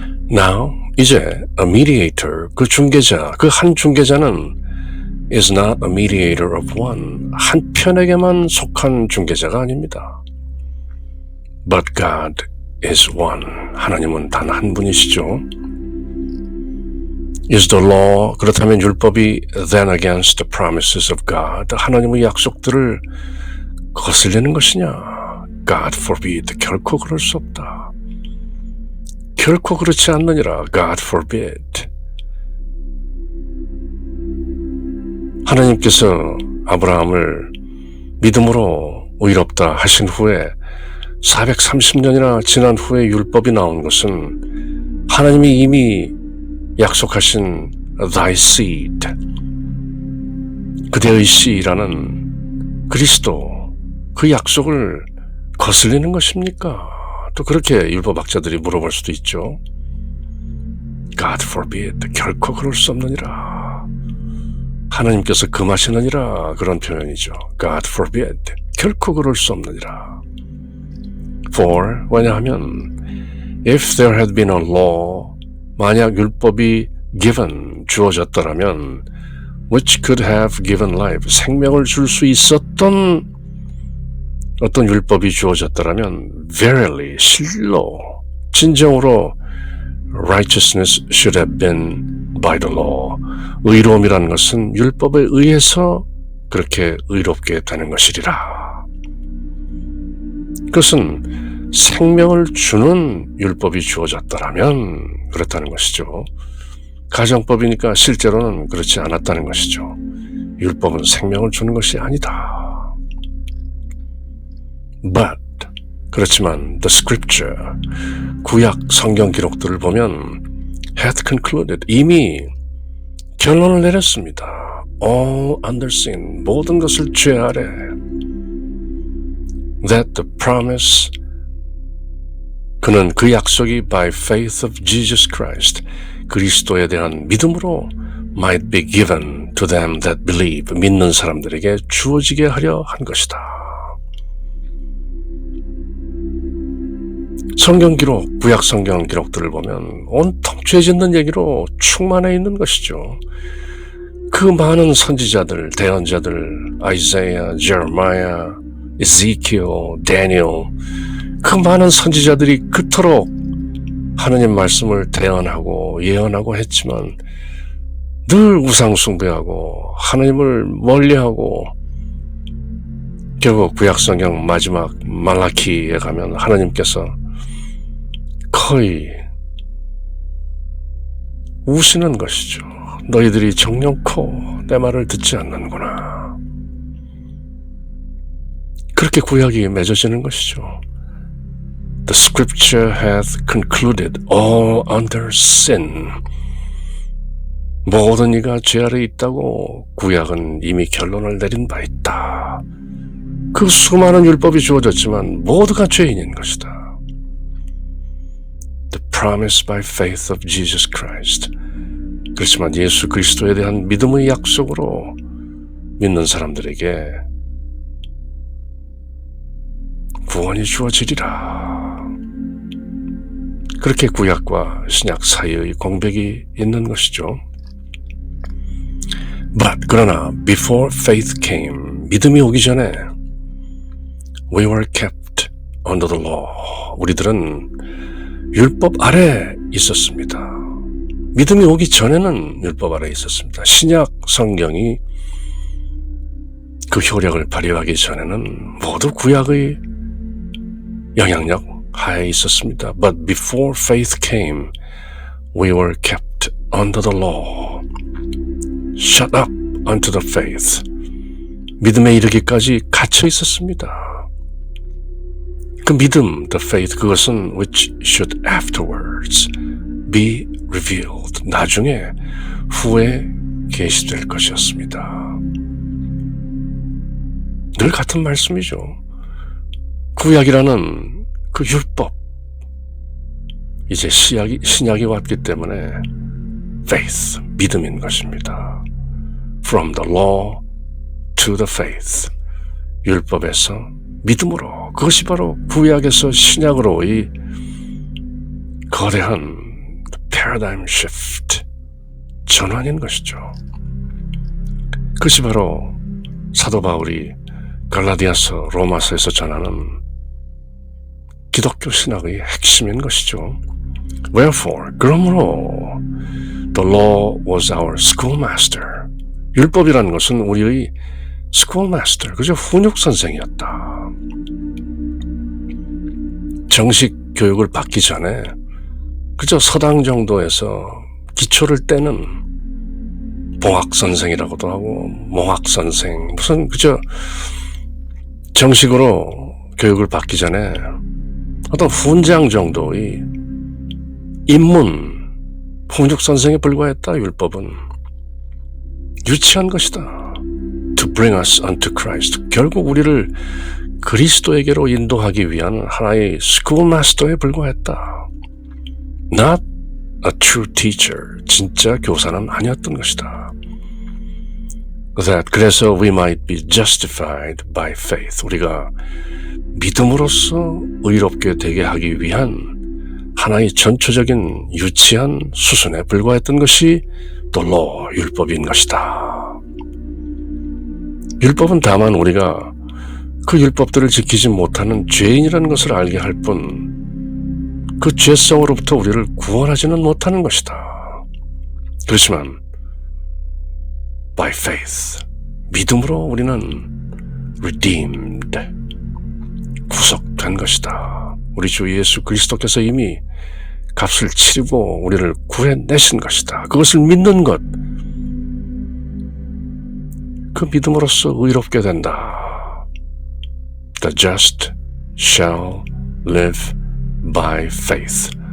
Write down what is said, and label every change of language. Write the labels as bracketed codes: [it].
[en] Now, [ko] 이제 [en] a mediator, [ko] 그 중개자, 그 한 중개자는 [en] is not a mediator of one, [ko] 한 편에게만 속한 중개자가 아닙니다. [en] But God is one, [ko] 하나님은 단 한 분이시죠. [en] Is the law, [ko] 그렇다면 율법이 [en] then against the promises of God, [ko] 하나님의 약속들을 거슬리는 것이냐? [en] God forbid, [ko] 결코 그럴 수 없다. 결코 그렇지 않느니라. [en] God forbid. [ko] 하나님께서 아브라함을 믿음으로 의롭다 하신 후에 430년이나 지난 후에 율법이 나온 것은 하나님이 이미 약속하신 [en] thy seed, [ko] 그대의 씨라는 그리스도, 그 약속을 거슬리는 것입니까? 또 그렇게 율법학자들이 물어볼 수도 있죠. [en] God forbid, [ko] 결코 그럴 수 없느니라. 하나님께서 금하시느니라, 그런 표현이죠. [en] God forbid, [ko] 결코 그럴 수 없느니라. [en] For, [ko] 왜냐하면 [en] if there had been a law, [ko] 만약 율법이 [en] given, [ko] 주어졌더라면 [en] which could have given life, [ko] 생명을 줄 수 있었던 어떤 율법이 주어졌더라면 [en] verily, [ko] 실로, 진정으로 [en] righteousness should have been by the law. [ko] 의로움이라는 것은 율법에 의해서 그렇게 의롭게 되는 것이리라. 그것은 생명을 주는 율법이 주어졌더라면 그렇다는 것이죠. 가정법이니까 실제로는 그렇지 않았다는 것이죠. 율법은 생명을 주는 것이 아니다. [en] But, [ko] 그렇지만 [en] the scripture, [ko] 구약 성경 기록들을 보면 [en] had concluded, [ko] 이미 결론을 내렸습니다. [en] All under sin, [ko] 모든 것을 죄 아래. [en] That the promise, [ko] 그는 그 약속이 [en] by faith of Jesus Christ, [ko] 그리스도에 대한 믿음으로 [en] might be given to them that believe, [ko] 믿는 사람들에게 주어지게 하려 한 것이다. 성경 기록, 구약 성경 기록들을 보면 온통 죄 짓는 얘기로 충만해 있는 것이죠. 그 많은 선지자들, 대언자들, 아이사야, 제레마야, 에zekiel, 다니엘, 그 많은 선지자들이 그토록 하느님 말씀을 대언하고 예언하고 했지만 늘 우상 숭배하고 하느님을 멀리하고 결국 구약성경 마지막 말라키에 가면 하느님께서 거의 우시는 것이죠. 너희들이 정령코 내 말을 듣지 않는구나. 그렇게 구약이 맺어지는 것이죠. [en] The scripture hath concluded all under sin. [ko] 모든 이가 죄 아래 있다고 구약은 이미 결론을 내린 바 있다. 그 수많은 율법이 주어졌지만 모두가 죄인인 것이다. [en] The promise by faith of Jesus Christ. [ko] 그렇지만 예수 그리스도에 대한 믿음의 약속으로 믿는 사람들에게 구원이 주어지리라. 그렇게 구약과 신약 사이의 공백이 있는 것이죠. [en] But [ko] 그러나 [en] before faith came, [ko] 믿음이 오기 전에 [en] we were kept under the law. [ko] 우리들은 율법 아래 있었습니다. 믿음이 오기 전에는 율법 아래 있었습니다. 신약 성경이 그 효력을 발휘하기 전에는 모두 구약의 영향력 하에 있었습니다. [en] But before faith came, we were kept under the law. Shut up unto the faith. [ko] 믿음에 이르기까지 갇혀 있었습니다. 그 믿음, [en] the faith, [ko] 그것은 [en] which should afterwards be revealed. [ko] 나중에 후에 계시될 것이었습니다. 늘 같은 말씀이죠. 구약이라는 그 율법, 이제 신약이 왔기 때문에 faith, 믿음인 것입니다. [en] From the law to the faith. [ko] 율법에서 믿음으로, 그것이 바로 구약에서 신약으로의 거대한 paradigm shift, 전환인 것이죠. 그것이 바로 사도 바울이 갈라디아서, 로마서에서 전하는 기독교 신학의 핵심인 것이죠. [en] Wherefore, [ko] 그러므로 [en] the law was our schoolmaster. [ko] 율법이라는 것은 우리의 schoolmaster, 그저 훈육 선생이었다. 정식 교육을 받기 전에 그저 서당 정도에서 기초를 떼는 봉학 선생이라고도 하고 몽학 선생, 무슨 그저 정식으로 교육을 받기 전에 어떤 훈장 정도의 입문 훈육 선생에 불과했다. 율법은 유치한 것이다. [en] To bring us unto Christ. [ko] 결국 우리를 그리스도에게로 인도하기 위한 하나의 schoolmaster에 불과했다. [en] Not a true teacher. [ko] 진짜 교사는 아니었던 것이다. 그래서 [en] we might be justified by faith. [ko] 우리가 믿음으로써 의롭게 되게 하기 위한 하나의 전초적인 유치한 수순에 불과했던 것이 [en] the law, [ko] 율법인 것이다. 율법은 다만 우리가 그 율법들을 지키지 못하는 죄인이라는 것을 알게 할 뿐 그 죄성으로부터 우리를 구원하지는 못하는 것이다. 그렇지만 [en] by faith, [ko] 믿음으로 우리는 [en] redeemed, [ko] 구속된 것이다. 우리 주 예수 그리스도께서 이미 값을 치르고 우리를 구해내신 것이다. 그것을 믿는 것, 그 믿음으로써 의롭게 된다. [en] The just shall live by faith.